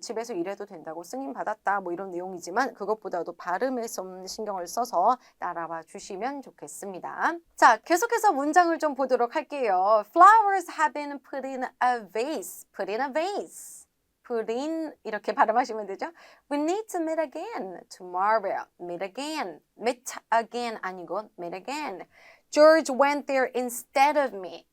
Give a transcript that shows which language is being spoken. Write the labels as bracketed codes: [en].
[ko] 집에서 일해도 된다고 승인 받았다. 뭐 이런 내용이지만 그것보다도 발음에 좀 신경을 써서 따라와 주시면 좋겠습니다. 자, 계속해서 문장을 좀 보도록 할게요. [en] Flowers have been put in a vase. put in a vase. put in [ko] 이렇게 발음하시면 되죠. [en] We need to meet again tomorrow. Meet again. Meet again [ko] 아니고 [en] meet again. George went there instead of me.